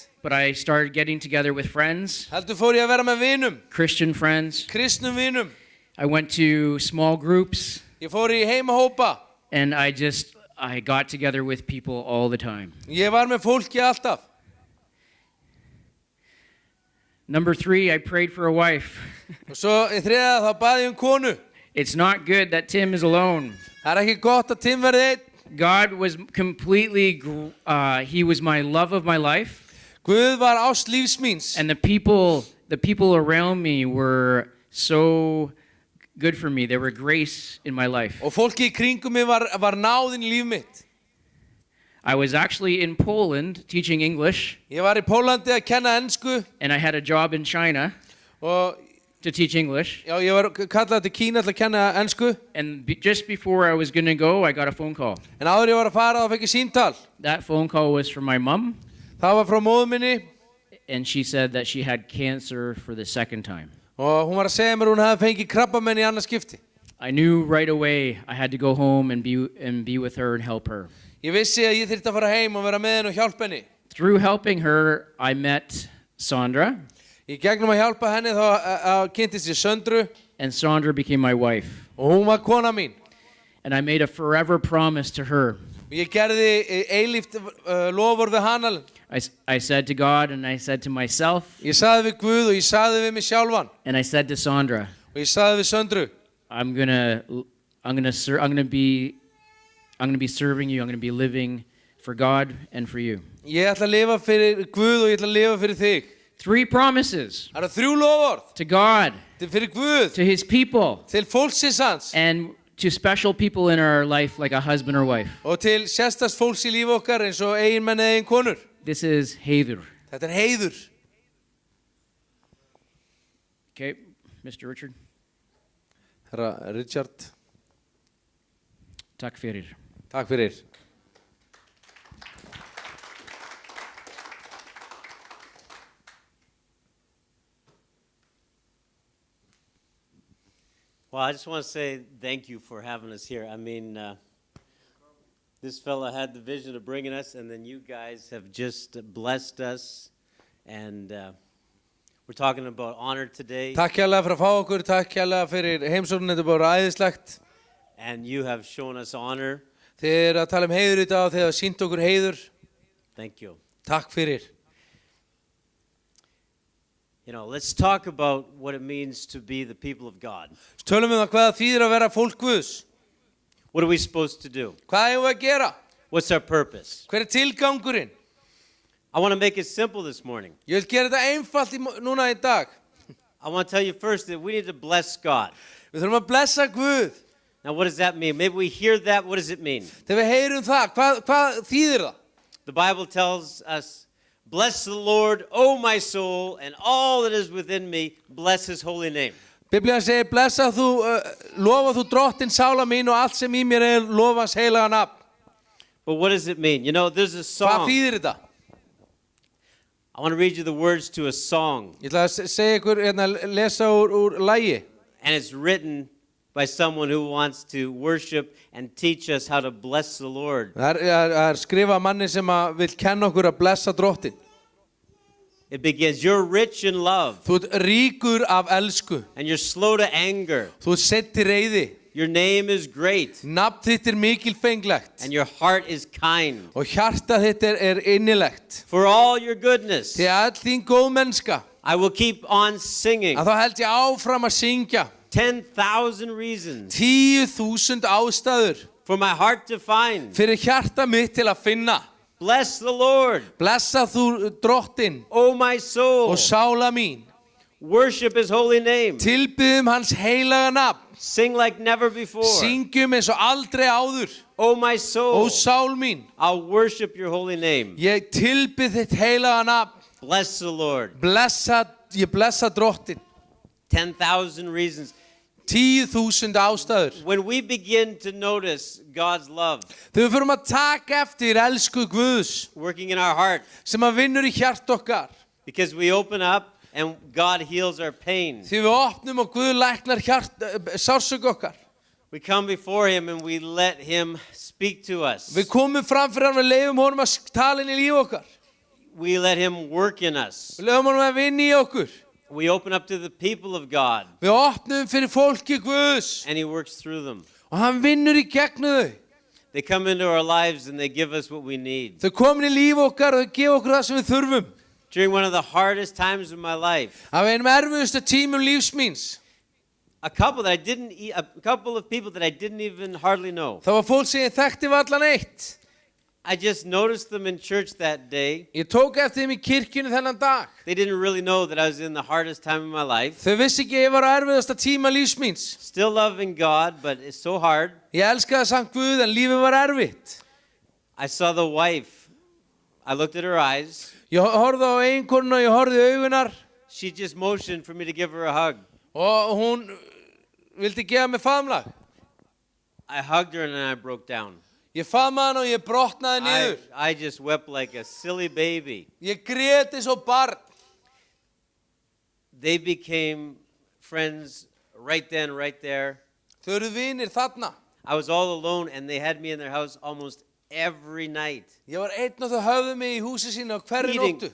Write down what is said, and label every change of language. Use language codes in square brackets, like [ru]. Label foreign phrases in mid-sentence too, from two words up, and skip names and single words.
[en] But I started getting together with friends. [is] Heldur fór ég að vera með vinum. [en] Christian friends. [is] Kristnum vinum. [en] I went to small groups. [is] Ég fór í heimahópa. [en] And I got together with people all the time. [is] Ég var með fólki alltaf. [en] Number 3, I prayed for a wife. [is] Og svo í þriðja þá bað ég konu. [en] It's not good that Tim is alone. [is] Það ekki gott að Tim verði einn. [en] God was completely, he was my love of my life. [is] Guð var ást lífs míns. [en] And the people around me were so good for me. They were grace in my life. [is] Og fólki í kringum mig var náðin í líf mitt. [en] I was actually in Poland teaching English. [is] Ég var í Pólandi að kenna ensku. [en] And I had a job in China to teach English. [is] Já, ég var kallað til Kína til að kenna ensku. [en] And just before I was going to go, I got a phone call. [is] En áður ég var að fara þá fekk ég símtal. [en] That phone call was from my mom. [is] Það var frá móður minni. [en] And she said that she had cancer for the second time. [is] Og hún var að segja mér hún hafði fengið krabbamenn í annað skipti. [en] I knew right away I had to go home and be with her and help her. [is] Ég vissi að ég þyrfti að fara heim og vera með henni og hjálpa henni. [en] Through helping her, I met Sandra. [is] Í gegnum að hjálpa henni þá kynntist ég Söndru. [en] And Sandra became my wife. [is] Og hún var kona mín. [en] And I made a forever promise to her. [is] Og ég gerði eilíft loforð við hana. [en] I said to God and I said to myself. [is] Ég sagði við Guð og ég sagði við mig sjálfan. [en] And I said to Sandra. [is] Og ég sagði við Söndru. [en] I'm gonna be serving you. I'm gonna be living for God and for you. [is] Ég ætla að lifa fyrir Guð og ég ætla að lifa fyrir þig. [en] 3 promises. [is] Það eru 3 loforð. [en] To God. [is] Fyrir Guð. [en] To His people. [is] Til fólksins hans. [en] And to special people in our life like a husband or wife. [is] Og til sérstaks fólks í lífi okkar eins og eiginmenn eða eiginkonur. [en] This is heiður. [is] Þetta heiður. [en] Okay, Mr. Richard. [is] Herra Richard. Takk fyrir. Takk fyrir. [en] Well, I just want to say thank you for having us here. I mean, this fella had the vision of bringing us, and then you guys have just blessed us. And we're talking about honor today. [is] Takk kærlega fyrir að fá okkur. Takk kærlega fyrir heimsóknin. Þetta er bara æðislegt. [en] And you have shown us honor. [is] Þið eru að tala heiður í dag og þið hafa sýnt okkur heiður. [en] Thank you. [is] Takk fyrir. [en] You know, let's talk about what it means to be the people of God. [is] Tölum við það hvað það þýðir að vera fólk Guðs. [en] What are we supposed to do? [is] Hvað eigum við að gera? [en] What's our purpose? [is] Hver tilgangurinn? [en] I want to make it simple this morning. [is] Ég vil gera þetta einfalt núna í dag. [en] I want to tell you first that we need to bless God. [is] Við þurfum að blessa Guð. [en] Now, what does that mean? Maybe we hear that. What does it mean? [is] Þegar við heyrum það, hvað þýðir það? [en] The Bible tells us, bless the Lord, O my soul, and all that is within me, bless His holy name. [is] Biblían segir, lofa þú drottin sála mín og allt sem í mér lofa hans heilaga nafn. [en] But what does it mean? You know, there's a [is] Hvað [en] song. [is] þýðir þetta? [en] I want to read you the words to a song. [is] Ég ætla að segja ykkur, lesa úr lagi. [en] And it's written by someone who wants to worship and teach us how to bless the Lord. [is] Það skrifað manni sem vill kenna okkur að blessa drottin. [en] It begins, you're rich in love, [is] Þú ert ríkur af elsku. [en] and you're slow to anger. [is] Þú ert seitt til reiði. [en] Your name is great, [is] Nafn þitt mikilfenglegt. [en] and your heart is kind. [is] Og hjarta þitt innilegt. [en] For all your goodness, [is] Til all þín góð mennska. [en] I will keep on singing. [is] Að þá held ég áfram að syngja. [en] 10,000 reasons [is] 10.000 ástæður. [en] for my heart to find. [is] Fyrir hjarta mitt til að finna. [en] Bless the Lord, [is] Blessa þú drottinn [en] O my soul. [is] og sála mín. [en] Worship his holy name. [is] Tilbiðum hans heilaga nafn. [en] Sing like never before. [is] Syngjum eins og aldrei áður. [en] O my [is] Ó [en] soul, [is] sál mín. [en] I'll worship your holy name. [is] Ég tilbið þitt heilaga nafn. [en] Bless the Lord. [is] Ég blessa drottinn. [en] 10,000 reasons. [is] 10.000 ástæður. [en] When we begin to notice God's love [is] Þegar við förum að taka eftir elsku Guðs [en] working in our heart, [is] sem að vinnur í hjart okkar. [en] because we open up and God heals our pain. [is] Því við opnum og Guð læknar sársök okkar. [en] We come before him and we let him speak to us. [is] Við komum fram fyrir hann, við leifum honum að tala inn í líf okkar. [en] We let him work in us. [is] Við leifum honum að vinna í okkur. [en] We open up to the people of God [is] Við opnum fyrir fólki Guðs [en] and he works through them. [is] og hann vinnur í gegnum þau. [en] They come into our lives and they give us what we need. [is] Þau komin í líf okkar og þau gefa okkur það sem við þurfum. [en] During one of the hardest times of my life, [is] Af einum erfiðustu tímum lífs míns. [en] a couple of people that I didn't even hardly know. [is] Það var fólk sem ég þekkti varla neitt. [en] I just noticed them in church that day. [is] Ég tók eftir þeim í kirkjunni þennan dag. [en] They didn't really know that I was in the hardest time of my life. [is] Þau vissi ekki að ég var á erfiðasta tíma lífs míns. [en] Still loving God, but it's so hard. [is] Ég elskaði samt Guð en lífið var erfitt. [en] I saw the wife. I looked at her eyes. [is] Ég horfði á eiginkonuna og ég horfði í augunar [en] She just motioned for me to give her a hug. [is] og hún vildi gefa mig faðmlag. [en] I hugged her and then I broke down. [is] Ég faðmaði hana og ég brotnaði niður. [en] I just wept like a silly baby. [is] Ég grét eins og barn. [en] They became friends right then, right there. [is] Þau eru vinir þarna. [en] I was all alone and they had me in their house almost every night. [is] Ég var einn og þau höfðu mig í húsi sínu á hverri nóttu.